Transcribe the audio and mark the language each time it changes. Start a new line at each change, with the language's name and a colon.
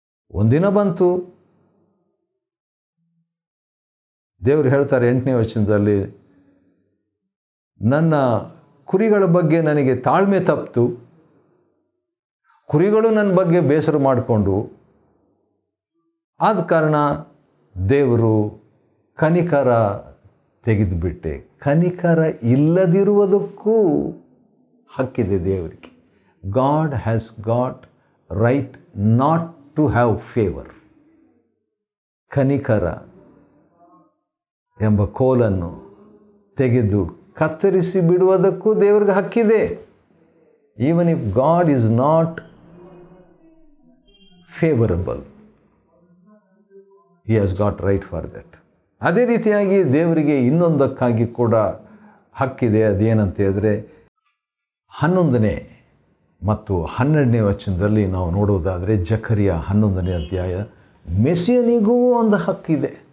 Kannada: ಒಂದಿನ ಬಂತು, ದೇವರು ಹೇಳ್ತಾರೆ 8ನೇ ವಚನದಲ್ಲಿ, ನನ್ನ ಕುರಿಗಳ ಬಗ್ಗೆ ನನಗೆ ತಾಳ್ಮೆ ತಪ್ಪಿತು, ಕುರಿಗಳು ನನ್ನ ಬಗ್ಗೆ ಬೇಸರ ಮಾಡಿಕೊಂಡು, ಆದ ಕಾರಣ ದೇವರು ಕನಿಕರ ತೆಗೆದುಬಿಟ್ಟೆ. ಕನಿಕರ ಇಲ್ಲದಿರುವುದಕ್ಕೂ ಹಕ್ಕಿದೆ ದೇವರಿಗೆ.
English: God has got right not to have favor.
Kannada: ಕನಿಕರ ಎಂಬ ಕೋಲನ್ನು ತೆಗೆದು ಕತ್ತರಿಸಿ ಬಿಡುವುದಕ್ಕೂ ದೇವರಿಗೆ ಹಕ್ಕಿದೆ.
English: Even if God is not favorable, he has got right for that.
Kannada: ಅದೇ ರೀತಿಯಾಗಿ ದೇವರಿಗೆ ಇನ್ನೊಂದಕ್ಕಾಗಿ ಕೂಡ ಹಕ್ಕಿದೆ. ಅದೇನಂತ ಹೇಳಿದ್ರೆ 11ನೇ ಮತ್ತು 12ನೇ ವಚನದಲ್ಲಿ ನಾವು ನೋಡುವುದಾದರೆ, ಜಕರಿಯ 11ನೇ ಅಧ್ಯಾಯ, ಮೆಸ್ಸಿಯನಿಗೂ ಒಂದು ಹಕ್ಕಿದೆ.